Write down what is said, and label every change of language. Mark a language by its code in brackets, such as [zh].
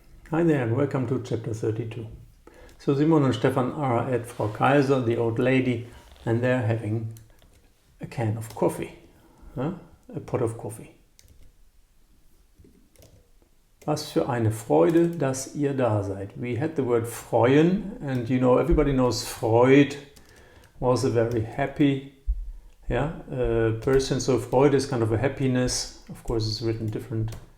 [en] Hi there and welcome to chapter 32. So Simon and Stefan are at Frau Kaiser, the old lady, and they're having a can of coffee, a pot of coffee. [de] Was für eine Freude, dass ihr da seid. [en] We had the word freuen, and you know, everybody knows Freud was a very happy person. So Freude is kind of a happiness. Of course, it's written different.